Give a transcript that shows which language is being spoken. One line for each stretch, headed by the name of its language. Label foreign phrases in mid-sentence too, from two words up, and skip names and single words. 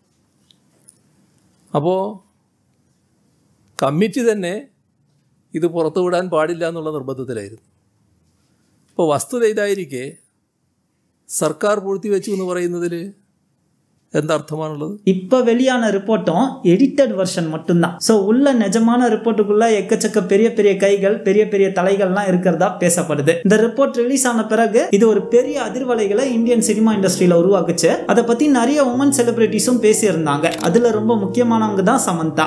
Malayalam: അപ്പോൾ കമ്മിറ്റി തന്നെ ഇത് പുറത്തുവിടാൻ പാടില്ല എന്നുള്ള നിർബന്ധത്തിലായിരുന്നു. ഇപ്പോൾ വസ്തുത ഇതായിരിക്കെ സർക്കാർ പൂഴ്ത്തിവെച്ചു എന്ന് പറയുന്നതിൽ
Tamil: எந்த அர்த்தமானது? இப்ப வெளியான ரிப்போர்ட்டும்
English: edited version
Tamil: மட்டும்தான். சோ உள்ள நிஜமான ரிப்போர்ட்டுக்குள்ள எக்கச்சக்க பெரிய பெரிய கைகள், பெரிய பெரிய தலைகள்லாம் இருக்கிறதா பேசப்படுது. இந்த ரிப்போர்ட் ரிலீஸ் ஆன பிறகு இது ஒரு பெரிய அதிர்வலைகளை
English: Indian cinema industry
Tamil: உருவாக்குச்சு. அதை பத்தி நிறைய
English: women celebrities
Tamil: பேசி இருந்தாங்க. அதுல ரொம்ப முக்கியமானவங்க தான் சமந்தா.